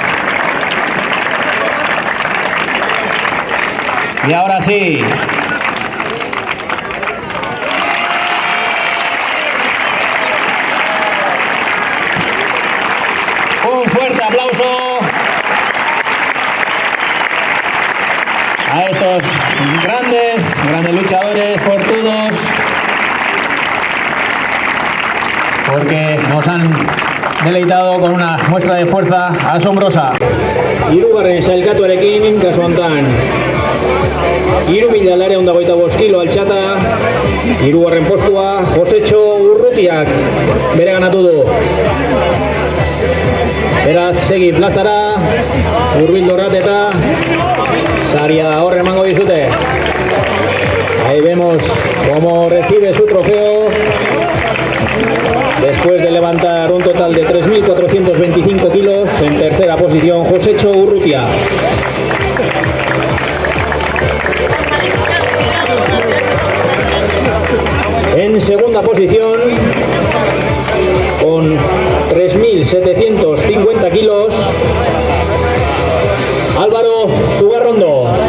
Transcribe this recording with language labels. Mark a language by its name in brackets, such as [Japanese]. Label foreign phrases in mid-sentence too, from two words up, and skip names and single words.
[Spanish] Y ahora sí, un fuerte aplauso a estos grandes luchadores fortudos, porque nos han deleitado con una muestra de fuerza asombrosa. [Basque] Hirugarren sailkatuarekin kasu hontan 3.925 kilo altxata, hirugarren postua Josetxo Urrutiak bereganatu du. Beraz, segi plazara, hurbildu eta saria hor emango dizute. [Spanish] Ahí vemos cómo recibe su trofeo después de levantar un total de 3.425 kilos. En tercera posición, Josetxo Urrutia. En segunda posición, con 3.750 kilos, Álvaro Zugarrondo.